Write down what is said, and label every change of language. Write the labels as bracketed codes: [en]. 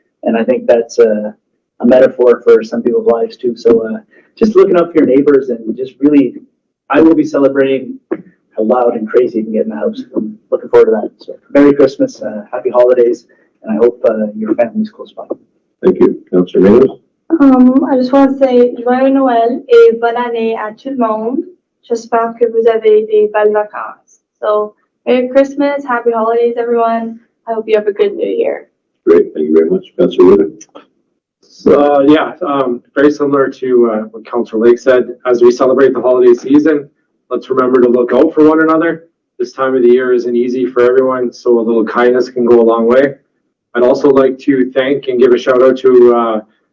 [en] And I think that's a metaphor for some people's lives too. So just looking up for your neighbors and just really, I will be celebrating how loud and crazy you can get in the house. I'm looking forward to that. So Merry Christmas, Happy Holidays, and I hope your family's close by. Thank you. Councilor Maynard? I just want to say [fr] Joyeux Noël et bonne année à tout le monde. J'espère que vous avez des belles vacances. [en] So Merry Christmas, Happy Holidays, everyone. I hope you have a good New Year. Great. Thank you very much. Councilor Wheeler? So very similar to what Councilor Lake said. As we celebrate the holiday season, let's remember to look out for one another. This time of the year isn't easy for everyone, so a little kindness can go a long way. I'd also like to thank and give a shout out to